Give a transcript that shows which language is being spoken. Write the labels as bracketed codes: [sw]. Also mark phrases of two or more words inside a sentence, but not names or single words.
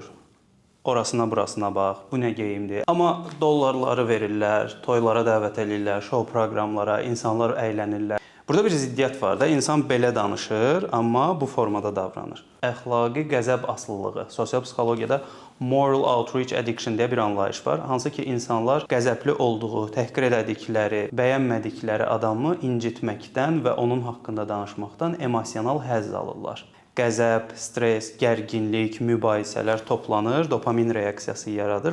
[az] Orasına, burasına bax, bu nə geyimdir. Amma dollarları verirlər, toylara dəvət edirlər, şou proqramlara, insanlar əylənirlər. Burada bir ziddiyyət var da, insan belə danışır, amma bu formada davranır. Əxlaqi qəzəb asılılığı, sosial psixologiyada [en] moral outreach addiction [az] deyə bir anlayış var. Hansı ki, insanlar qəzəbli olduğu, təhqir elədikləri, bəyənmədikləri adamı incitməkdən və onun haqqında danışmaqdan emosional həzz alırlar. Qəzəb, stres, gərginlik, mübahisələr toplanır, dopamin reaksiyası yaradır.